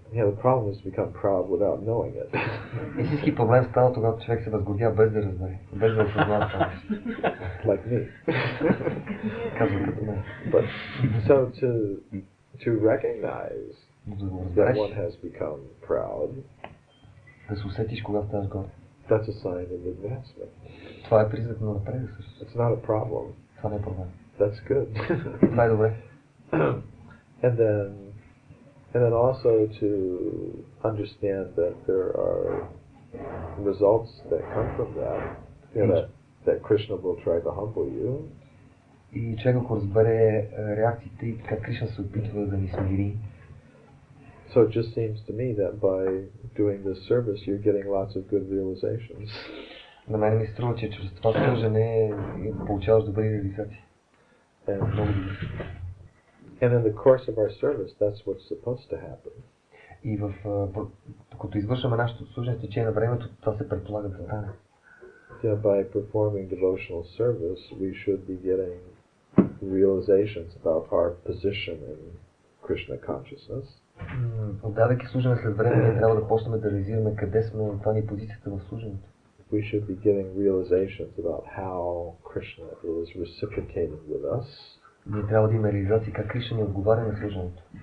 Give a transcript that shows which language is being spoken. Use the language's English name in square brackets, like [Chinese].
[English] Yeah, the problem is to become proud without knowing it. [Bulgarian] Истински проблем става, когато човек се възгордя без да разбере, без да осъзнава това. [English] Like me. [Bulgarian] Казвам като мен. [English] But so to recognize that one has become proud, [Bulgarian] да се усетиш, когато ставаш горд. [English] that's a sign of advancement. [Bulgarian] Това е признак на напредък също. [English] It's not a problem. [Bulgarian] Това не е проблем. [English] That's good. [Bulgarian] Това е добре. [English] And then also to understand that there are results that come from that. You know, that Krishna will try to humble you. [Bulgarian] И човек, ако разбере реакциите и как Кришна се опитва да ни смири. [English] So it just seems to me that by doing this service you're getting lots of good realizations. [Bulgarian] На мен ми се струва, че чрез това служене получаваш добри реализации. [English] And in the course of our service, that's what's supposed to happen. [Bulgarian] И като извършваме нашето служение в течение на времето, това се предполага да стане. [English] Yeah, by performing devotional service, we should be getting realizations about our position in Krishna consciousness. [Bulgarian] Отдавайки служене след време, ние трябва да почнем да реализираме къде сме, това ни е позицията в служенето. [English] We should be getting realizations about how Krishna is reciprocating with us. [Bulgarian] Ние трябва да имаме реализации как Кришна ни отговаря на служенето.